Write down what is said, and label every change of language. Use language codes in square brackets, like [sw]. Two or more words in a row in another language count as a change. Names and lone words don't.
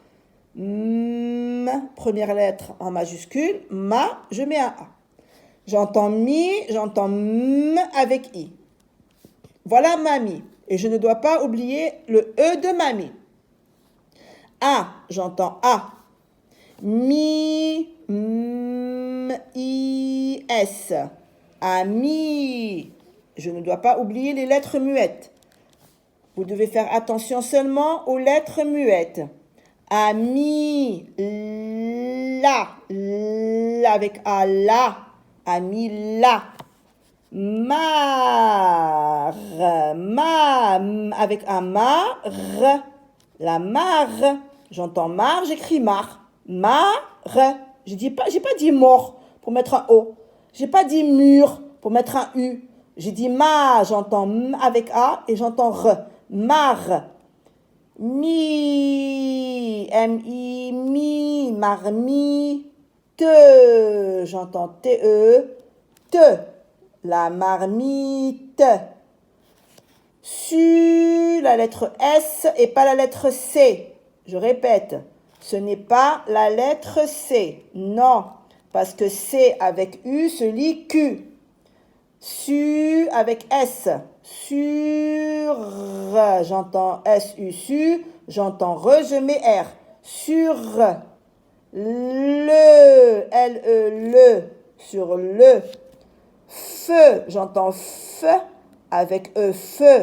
[fr] Première lettre en majuscule. Ma, je mets un A. J'entends mi, j'entends m avec i. Voilà mamie. Et je ne dois pas oublier le E de mamie. A, j'entends A. Mi, m, i, s. Ami. Je ne dois pas oublier les lettres muettes. Vous devez faire attention seulement aux lettres muettes. Ami, la avec A, la. Ami, la. Mar, avec un mar, la mare. J'entends mar, j'écris mar. Mare. J'ai pas dit mort pour mettre un O. J'ai pas dit mur pour mettre un U. J'ai dit ma, j'entends m avec A et j'entends r. Mar. Mi, M-I, mi, marmi, te. J'entends T-E, te. La marmite. Su, la lettre S et pas la lettre C. Je répète, ce n'est pas la lettre C. Non, parce que C avec U se lit Q. Su avec S. Sur, j'entends S-U, su. J'entends re, je mets R. Sur. Le, L-E, le. Sur le. Feu, j'entends f avec E, feu.